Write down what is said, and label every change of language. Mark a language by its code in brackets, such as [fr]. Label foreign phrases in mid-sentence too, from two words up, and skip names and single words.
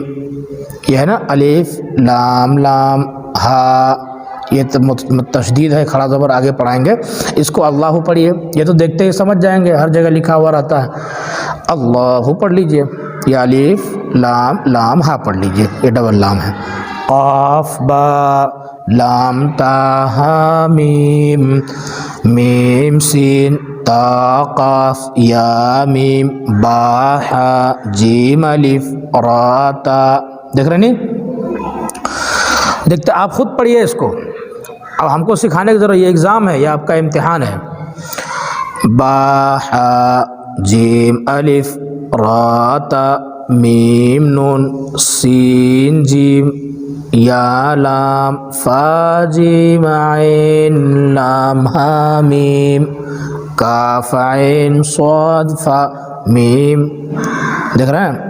[ur] یہ ہے نا الف لام لام ہا. یہ تشدید ہے کھڑا زبر آگے پڑھائیں گے. اس کو اللہ پڑھیے. یہ تو دیکھتے ہی سمجھ جائیں گے ہر جگہ لکھا ہوا رہتا ہے. اللہ پڑھ لیجئے. یا الف لام لام ہا پڑھ لیجئے. یہ ڈبل لام ہے. قاف با لام تا ہا میم میم سین تا قاف یا میم با ہا جیم الف را تا. دیکھ رہے نہیں دیکھتے آپ خود پڑھیے اس کو. اب ہم کو سکھانے کی ضرورت. یہ ایگزام ہے یہ آپ کا امتحان ہے. با ہا جیم الف را تا میم نون سین جیم یا لام فا جیم عین لام ہا میم کاف عین صاد فا میم. دیکھ رہے ہیں؟